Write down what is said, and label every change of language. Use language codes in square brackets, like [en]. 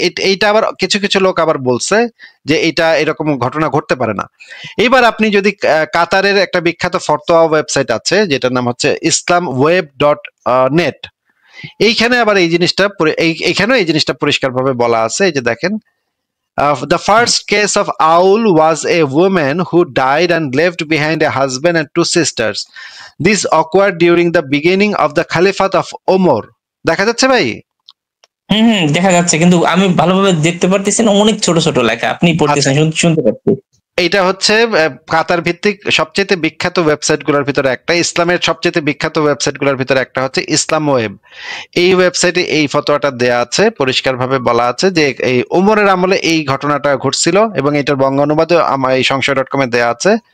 [bn] এইটা আবার কিছু কিছু লোক আবার বলছে যে এটা এরকম ঘটনা ঘটতে পারে না। এবার আপনি যদি কাতারের একটা বিখ্যাত ফতোয়া ওয়েবসাইট আছে যেটার নাম হচ্ছে islamweb.net, এইখানে আবার এই জিনিসটা এইখানেও এই জিনিসটা পরিষ্কারভাবে বলা আছে। এই যে দেখেন, [en] the first case of Aul was a woman who died and left behind a husband and 2 sisters. This occurred during the beginning of the Caliphate of Omar. [bn] দেখা যাচ্ছে ভাই? দেখা যাচ্ছে, কিন্তু আমি ভালোভাবে দেখতে পারতেছি না, অনেক ছোট ছোট লেখা। আপনি পড়তেছেন, শুনতে পাচ্ছি। এটা হচ্ছে কাতার ভিত্তিক সবচেয়ে বিখ্যাত ওয়েবসাইট গুলোর ভিতরে একটা, ইসলামের সবচেয়ে বিখ্যাত ওয়েবসাইট গুলোর ভিতরে একটা হচ্ছে ইসলাম ওয়েব। এই ওয়েবসাইটে এই ফতোয়াটা দেয়া আছে, পরিষ্কারভাবে বলা আছে যে এই ওমরের আমলে এই ঘটনাটা ঘটছিল এবং এটার বঙ্গ অনুবাদও আমার এই সংশয়.com এ দেয়া আছে।